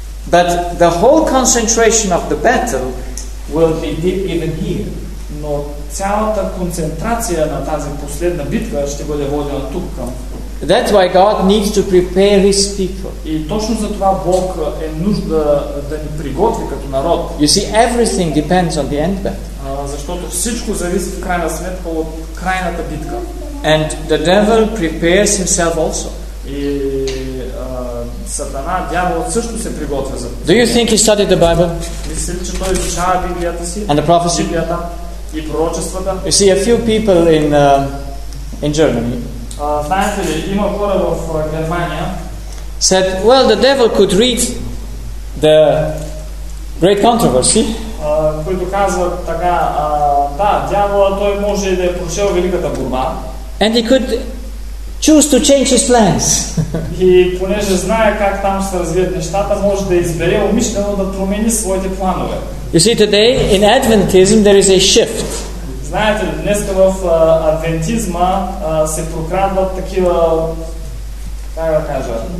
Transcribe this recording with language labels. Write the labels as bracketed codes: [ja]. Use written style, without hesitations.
[en] But the whole concentration of the battle will be given here. [bg] Но цялата концентрация на тази последна битка ще бъде водена тук към. [en] That's why God needs to prepare His people. [bg] И точно за това Бог е нужда да ни приготви като народ. [en] You see, everything depends on the end battle. [bg] Защото всичко зависи в крайна сметка от крайната битка. [en] And the devil prepares himself also. [bg] И Сатана, дяволът също се приготвя за това. [en] Do you think he studied the Bible? [bg] Мисли ли, че той изучава Библията си? [en] And the prophecy? [bg] Библията и пророчествата? [en] You see, a few people in Germany. [bg] Знаете ли, има хора в Германия. [en] Said, well, the devil could read the great controversy. [bg] Които казват така, да, дявола той може да е прочел великата борба. [en] And he could choose to change his plans. [bg] И понеже знае как там се развият нещата, може да избере умишлено да промени своите планове. [en] You see, today in Adventism there is a shift. [bg] Знаете ли, днес в адвентизма се прокрадват такива, как да кажа?